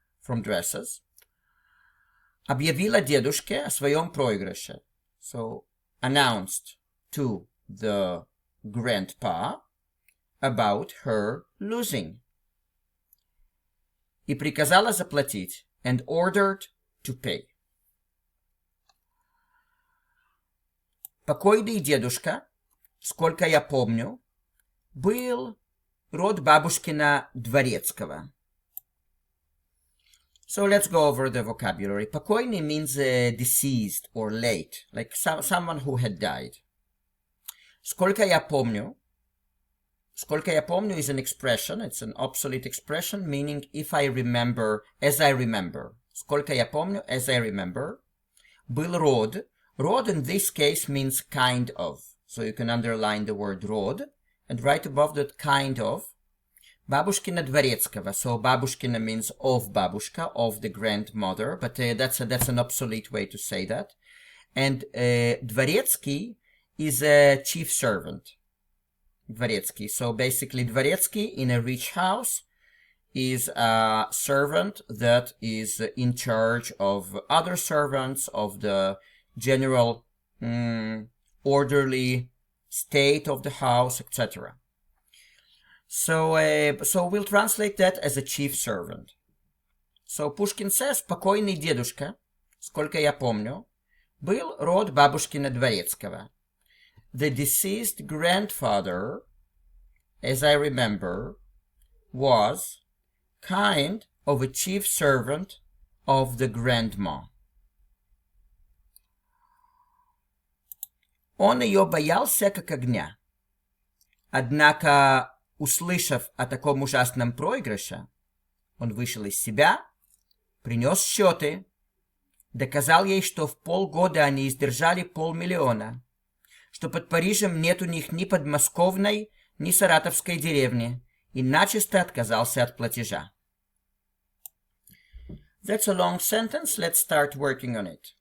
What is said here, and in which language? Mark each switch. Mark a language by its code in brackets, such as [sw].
[en] from dresses, [ru] объявила дедушке о своем проигрыше. [en] So, announced to the grandpa about her losing. [ru] И приказала заплатить, [en] and ordered to pay. [ru] Покойный дедушка, сколько я помню, был род бабушкина Дворецкого. [en] So let's go over the vocabulary. Покойный means deceased or late, like someone who had died. Сколько я помню is an expression, it's an obsolete expression, meaning if I remember, as I remember. [ru] Сколько я помню, [en] as I remember. [ru] Был род. [en] Род in this case means kind of. So you can underline the word род, and right above that kind of, Бабушкина Дворецкого. So Бабушкина means of babushka, of the grandmother, but that's an obsolete way to say that. And Dворецкий is a chief servant. [ru] Dворецкий. [en] So basically Dворецкий in a rich house is a servant that is in charge of other servants, of the general orderly state of the house, etc. So we'll translate that as a chief servant. So Pushkin says, [ru] покойный дедушка, сколько я помню, был род бабушкина Дворецкого. [en] The deceased grandfather, as I remember, was kind of a chief servant of the grandma. [ru] Он ее боялся как огня. Однако, услышав о таком ужасном проигрыше, он вышел из себя, принес счеты, доказал ей, что в полгода они издержали 500 000, что под Парижем нет у них ни подмосковной, ни саратовской деревни, и начисто отказался от платежа. [en] That's a long sentence, let's start working on it.